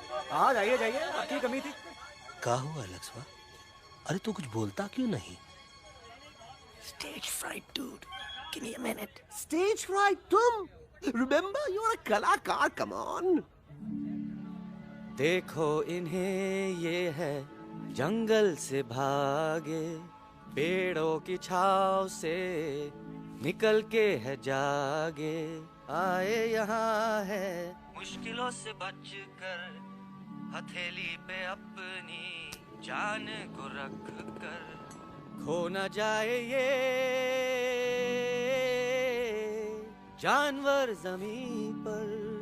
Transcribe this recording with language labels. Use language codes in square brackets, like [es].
[hi] हाँ जाइए जाइए, आपकी कमी थी। क्या हुआ लक्ष्मा? अरे तू कुछ बोलता क्यों नहीं? [en] Stage fright, dude. Give me a minute. Stage fright, तुम? Remember, you're a कलाकार. Come on. [hi] देखो इन्हें, ये है जंगल से भागे, पेड़ों की छाव से निकल के है जागे, आए यहाँ है मुश्किलों से बचकर, हथेली पे अपनी जान को रख कर, खो न जाए ये जानवर जमीन पर।